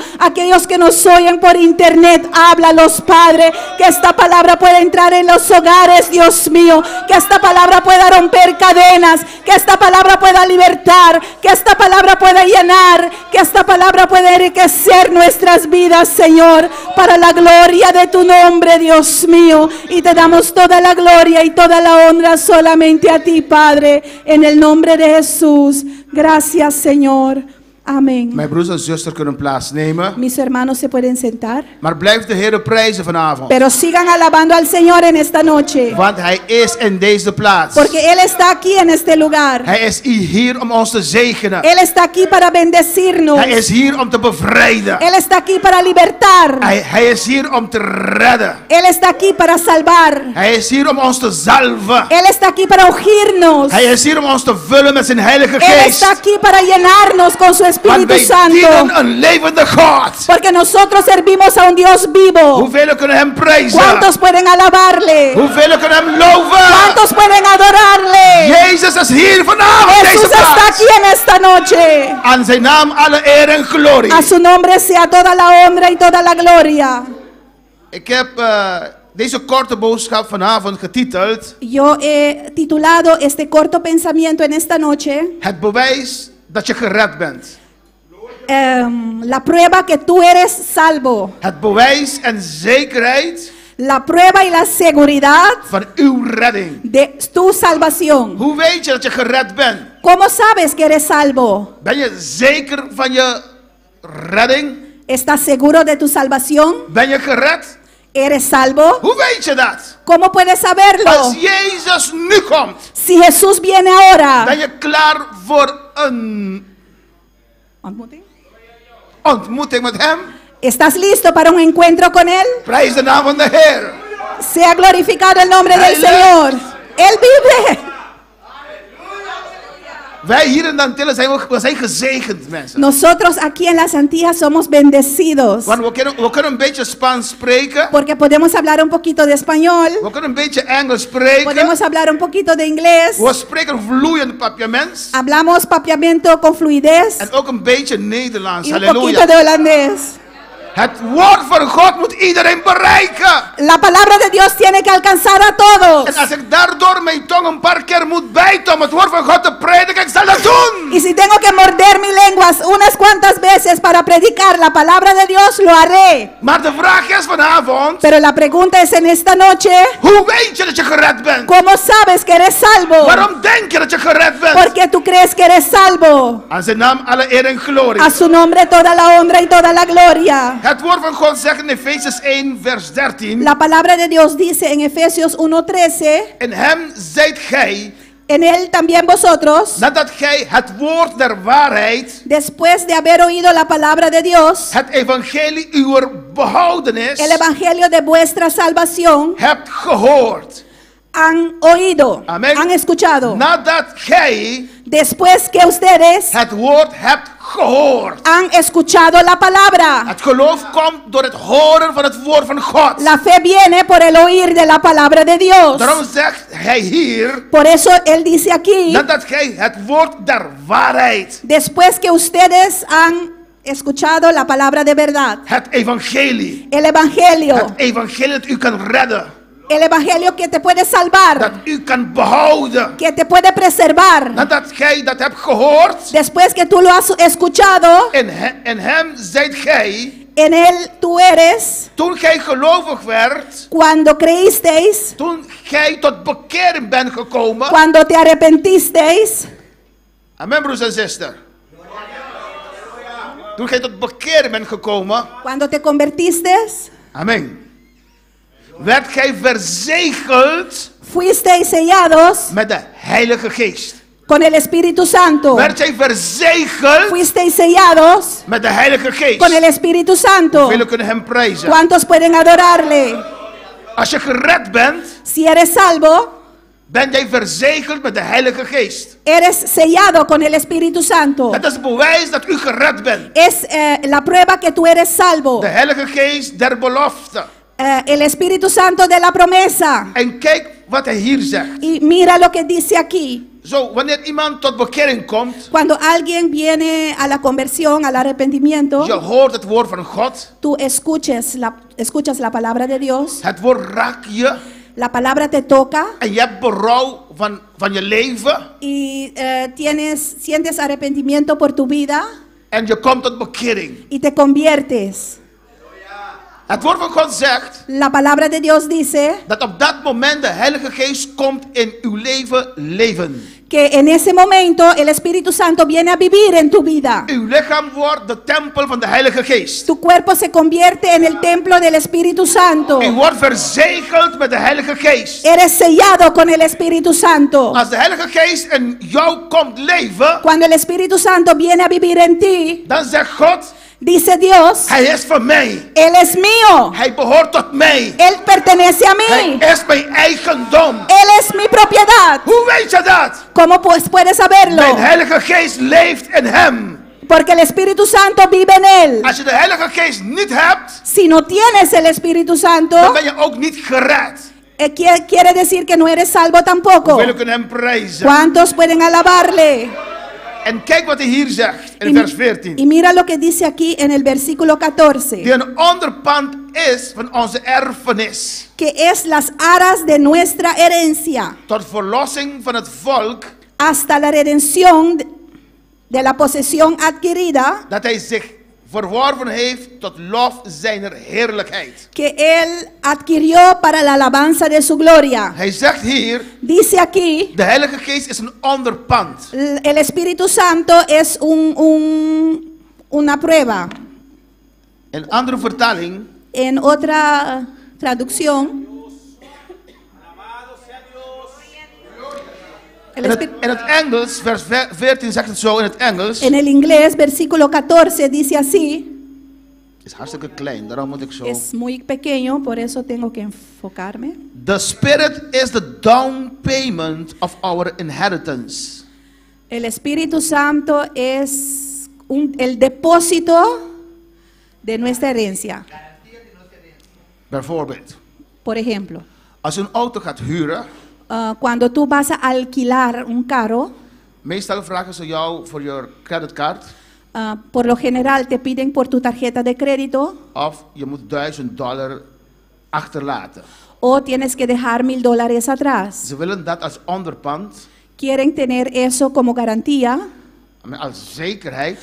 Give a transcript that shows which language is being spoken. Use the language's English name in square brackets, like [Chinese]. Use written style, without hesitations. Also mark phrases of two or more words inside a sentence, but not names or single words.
[Spanish] Aquellos que nos oyen por internet, háblalos, Padre, que esta palabra pueda entrar en los hogares, Dios mío, que esta palabra pueda romper cadenas, que esta palabra pueda libertar, que esta palabra pueda llenar, que esta palabra pueda enriquecer nuestras vidas, Señor, para la gloria de tu nombre, Dios mío, y te damos toda la gloria y toda la honra solamente a ti, Padre, en el nombre de Jesús. Gracias, Señor. Amén. [Dutch] Mijn broers en zusters kunnen plaatsnemen. [Spanish] Mis hermanos se pueden sentar. [Dutch] Maar blijf de Heer prijzen vanavond. [Spanish] Pero sigan alabando al Señor en esta noche. [Dutch] Want Hij is in deze plaats. [Spanish] Porque Él está aquí en este lugar. [Dutch] Hij is hier om ons te zegenen. [Spanish] Él está aquí para bendecirnos. [Dutch] Hij is hier om te bevrijden. [Spanish] Él está aquí para libertar. [Dutch] Hij is hier om te redden. [Spanish] Él está aquí para salvar. [Dutch] Hij is hier om ons te zalven. [Spanish] Él está aquí para ungirnos. [Dutch] Hij is hier om ons te vullen met zijn Heilige [Spanish] Él [Dutch] Geest. [Spanish] está aquí para llenarnos con su [Dutch] Want [Spanish] Espíritu [Dutch] wij [Spanish] Santo. [Dutch] dienen een levende God. [Spanish] Porque nosotros servimos a un Dios vivo. [Dutch] Hoeveel kunnen hem prijzen? [Spanish] ¿Cuántos pueden alabarle? [Dutch] Hoeveel kunnen hem loven? [Spanish] ¿Cuántos pueden adorarle? [Dutch] Jezus is hier vanavond in [Spanish] Jesús [Dutch] deze [Spanish] está [Dutch] plaats. [Spanish] aquí en esta noche. [Dutch] Aan zijn naam alle eer en glorie. [Spanish] A su nombre sea toda la honra y toda la gloria. [Dutch] Ik heb deze korte boodschap vanavond getiteld: [Spanish] Yo he titulado este corto pensamiento en esta noche, [Dutch] het bewijs dat je gered bent. [Spanish] la prueba que tú eres salvo. [Dutch] Het bewijs en zekerheid [Spanish] La prueba y la seguridad [Dutch] van uw redding. [Spanish] de tu salvación. [Dutch] Hoe weet je dat je gered bent? [Spanish] ¿Cómo sabes que eres salvo? [Dutch] Ben je zeker van je redding? [Spanish] ¿Estás seguro de tu salvación? [Dutch] Ben je gered? [Spanish] ¿Eres salvo? [Dutch] Hoe weet je dat? [Spanish] ¿Cómo puedes saberlo? [Dutch] Als Jezus nu komt, [Spanish] Si Jesús viene ahora. [Dutch] ben je klaar voor een ontmoeting met hem? [Spanish] ¿Estás listo para un encuentro con Él? [Dutch] Prijs de naam van de Heer. [Spanish] Sea glorificado el nombre del [Dutch] Hij [Spanish] Señor. Él vive. [Dutch] Wij hier in Antillen zijn gezegend mensen. [Spanish] Nosotros aquí en las Antillas somos bendecidos. [Dutch] Want we kunnen een beetje Spaans spreken. [Spanish] Porque podemos hablar un poquito de español. [Dutch] We kunnen een beetje Engels spreken. [Spanish] Podemos hablar un poquito de inglés. [Dutch] We spreken vloeiend papiaments. [Spanish] Hablamos papiamento con fluidez. [Dutch] En ook een beetje Nederlands. [Spanish] Y un poquito [Dutch] Halleluja. [Spanish] de holandés. [Dutch] Het woord van God moet iedereen bereiken. [Spanish] La palabra de Dios tiene que alcanzar a todos. [Dutch] En als ik daardoor mijn tong een paar keer moet bijten om het woord van God te prediken, ik zal dat doen. [Spanish] Y si tengo que morder mi lengua unas cuantas veces para predicar la palabra de Dios, lo haré. [Dutch] Maar de vraag is vanavond, [Spanish] Pero la pregunta es en esta noche, [Dutch] hoe weet je dat je gered bent? [Spanish] ¿cómo sabes que eres salvo? [Dutch] Waarom denk je dat je gered bent? [Spanish] Porque tú crees que eres salvo. [Dutch] Aan zijn naam alle eer en glorie. [Spanish] A su nombre toda la honra y toda la gloria. [Dutch] Het woord van God zegt in Efesiërs 1 vers 13. [Spanish] La palabra de Dios dice en Efesios 1:13, [Dutch] In hem zijt gij, [Spanish] en él también vosotros, [Dutch] nadat gij het woord der waarheid, [Spanish] después de haber oído la palabra de Dios, [Dutch] het evangelie uw behoudenis, [Spanish] el evangelio de vuestra salvación, [Dutch] hebt gehoord. [Spanish] han oído, Amén. han escuchado. [Dutch] Nadat gij [Spanish] Después que ustedes [Dutch] het woord hebt gehoord. [Spanish] han escuchado la palabra. [Dutch] Het geloof komt door het horen van het woord van God. [Spanish] La fe viene por el oír de la palabra de Dios. [Dutch] Daarom zegt hij hier, [Spanish] Por eso él dice aquí, [Dutch] nadat gij het woord der waarheid, [Spanish] después que ustedes han escuchado la palabra de verdad, [Dutch] het evangelie, [Spanish] el evangelio, [Dutch] het evangelie dat u kan redden, [Spanish] el evangelio que te puede salvar, [Dutch] dat u kan behouden. [Spanish] que te puede preservar. [Dutch] Nadat gij dat hebt gehoord, [Spanish] Después que tú lo has escuchado, [Dutch] in hem zijt gij, [Spanish] en él tú eres, [Dutch] toen gij gelovig werd, [Spanish] cuando creísteis, [Dutch] toen gij tot bekering bent gekomen. [Spanish] cuando te arrepentisteis, [Dutch] Amen, broers en zusters. Toen gij tot bekering bent gekomen. [Spanish] cuando te convertistes, [Dutch] Amen. Werd gij verzegeld [Spanish] fuisteis sellados [Dutch] met de Heilige Geest. [Spanish] con el Espíritu Santo. [Dutch] Werd gij verzegeld [Spanish] Fuisteis sellados [Dutch] met de Heilige Geest. [Spanish] con el Espíritu Santo. [Dutch] Velen kunnen hem prijzen. [Spanish] ¿Cuántos pueden adorarle? [Dutch] Als je gered bent, [Spanish] Si eres salvo, [Dutch] ben jij verzegeld met de Heilige Geest. [Spanish] eres sellado con el Espíritu Santo. [Dutch] Dat is het bewijs dat u gered bent. [Spanish] Es la prueba que tú eres salvo. [Dutch] De Heilige Geest der belofte. [Spanish] El Espíritu Santo de la promesa. [Dutch] En kijk wat hij hier zegt. [Spanish] Y mira lo que dice aquí. [Dutch] Zo, wanneer iemand tot bekering komt, [Spanish] Cuando alguien viene a la conversión, al arrepentimiento, [Dutch] je hoort het woord van God. [Spanish] tú escuchas la palabra de Dios. [Dutch] Het woord raakt je. [Spanish] La palabra te toca [Dutch] En je hebt berouw van je leven. [Spanish] y sientes arrepentimiento por tu vida [Dutch] En je komt tot bekering. [Spanish] y te conviertes. [Dutch] Het woord van God zegt [Spanish] La palabra de Dios dice [Dutch] dat op dat moment de Heilige Geest komt in uw leven. [Spanish] que en ese momento el Espíritu Santo viene a vivir en tu vida. [Dutch] Uw lichaam wordt de tempel van de Heilige Geest. [Spanish] Tu cuerpo se convierte en el templo del Espíritu Santo. [Dutch] U wordt verzegeld met de Heilige Geest. [Spanish] Eres sellado con el Espíritu Santo. [Dutch] Als de Heilige Geest in jou komt leven, [Spanish] Cuando el Espíritu Santo viene a vivir en ti, [Dutch] dan zegt God, [Spanish] dice Dios, [Dutch] hij is van mij. [Spanish] Él es mío. [Dutch] Hij behoort tot mij. [Spanish] Él pertenece a [Dutch] Hij [Spanish] mí. [Dutch] is mijn eigendom. [Spanish] Él es mi propiedad. [Dutch] Hoe weet je dat? [Spanish] ¿Cómo pues puedes saberlo? [Dutch] Mijn Heilige Geest leeft in hem. [Spanish] Porque el Espíritu Santo vive en Él. [Dutch] Als je de Heilige Geest niet hebt, [Spanish] Si no tienes el Espíritu [Dutch] dan [Spanish] Santo, [Dutch] ben je ook niet gered. [Spanish] quiere decir que no eres salvo tampoco. [Dutch] Hoeveel kunnen hem prijzen? [Spanish] ¿Cuántos pueden alabarle? [Dutch] En kijk wat hij hier zegt in [Spanish] Y, [Dutch] vers 14. [Spanish] y mira lo que dice aquí en el versículo 14. [Dutch] Die een onderpand is van onze erfenis. [Spanish] Que es las aras de nuestra herencia, [Dutch] Tot verlossing van het volk [Spanish] hasta la redención de la posesión adquirida, [Dutch] dat hij zich verworven heeft tot lof zijner heerlijkheid. [Spanish] que Él adquirió para la alabanza de su gloria. [Dutch] Hij zegt hier, [Spanish] Dice aquí, [Dutch] de Heilige Geest is een onderpand. [Spanish] el Espíritu Santo es una prueba. [Dutch] In andere vertaling, [Spanish] En otra traducción, el [Dutch] in het Engels, vers 14 zegt het zo in het Engels. [Spanish] en el inglés, versículo 14, dice así. [Dutch] Is hartstikke klein, daarom moet ik zo. [Spanish] Es muy pequeño, por eso tengo que enfocarme. [English] The Spirit is the down payment of our inheritance. [Spanish] El Espíritu Santo es el depósito de nuestra herencia. [Dutch] Bijvoorbeeld, [Spanish] Por ejemplo, [Dutch] als je een auto gaat huren, [Spanish] cuando tú vas a alquilar un carro, [Dutch] meestal vragen ze jou voor je creditcard [Spanish] por lo general te piden por tu tarjeta de crédito [Dutch] of je moet $1000 achterlaten. [Spanish] o tienes que dejar $1000 atrás. [Dutch] Ze willen dat als onderpand, [Spanish] Quieren tener eso como garantía, [Dutch] als zekerheid,